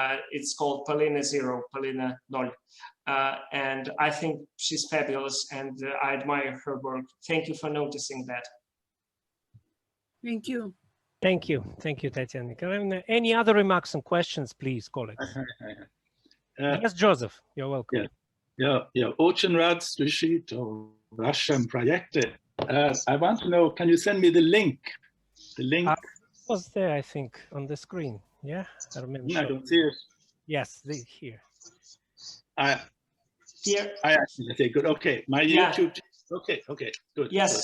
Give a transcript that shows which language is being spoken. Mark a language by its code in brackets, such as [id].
[en] It's called Polina Zero, Polina Nol. And I think she's fabulous, and I admire her work. Thank you for noticing that. Thank you. Thank you, Tatiana. Any other remarks and questions, please, colleagues? Yes, Joseph, you're welcome. Yeah. [ru] Очень рад слышать о вашем проекте. [en] I want to know, can you send me the link? The link was there, I think, on the screen. Yeah, I remember. I don't see it. Yes, here. Here. I actually say good. Okay, my YouTube. Okay, good. Yes,